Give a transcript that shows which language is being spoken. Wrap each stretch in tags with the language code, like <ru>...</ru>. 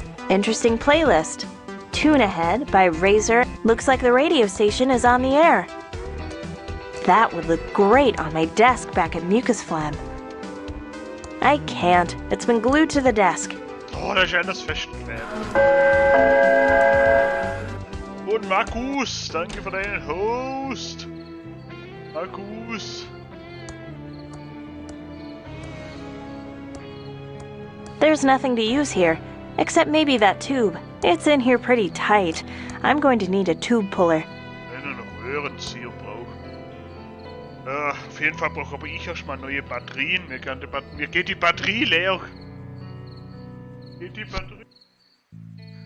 <en>Interesting playlist. Tune Ahead by Razor. Looks like the radio station is on the air. That would look great on my desk back at Mucus Phlegm. I can't. It's been glued to the desk.</en> <de>Oh, da ist ja das Festkleben. Und Markus, danke für deinen Host. Markus.</de> <en>There's nothing to use here, except maybe that tube. It's in here pretty tight. I'm going to need a tube puller.</en> <de>Wenn du noch Röhrenzieher brauchst. Auf jeden Fall brauche aber ich erstmal neue Batterien. Mir geht die Batterie leer. Geht die Batterie?</de>